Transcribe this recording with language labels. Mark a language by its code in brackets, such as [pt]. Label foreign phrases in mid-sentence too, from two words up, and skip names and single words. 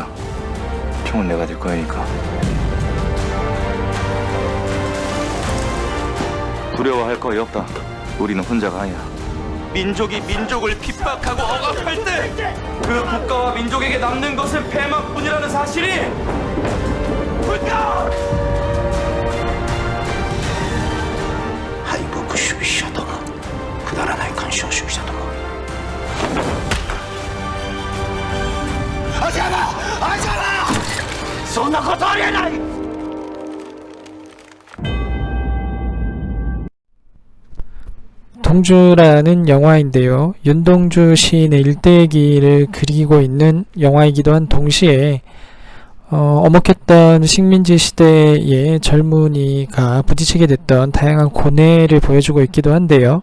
[ko] 총은 내가 들 거니까. 두려워할 거이 없다. 우리는 혼자가 아니야. 민족이 민족을 핍박하고 억압할 때 그 국가와 민족에게 남는 것은 패망뿐이라는 사실이 불가! [ja] 敗北主義者ども、くだらない干渉主義者ども。アジャラ、アジャラ、そんなことありえない。 [ko] 동주라는 영화인데요. 윤동주 시인의 일대기를 그리고 있는 영화이기도 한 동시에 엄혹했던 식민지 시대의 젊은이가 부딪히게 됐던 다양한 고뇌를 보여주고 있기도 한데요.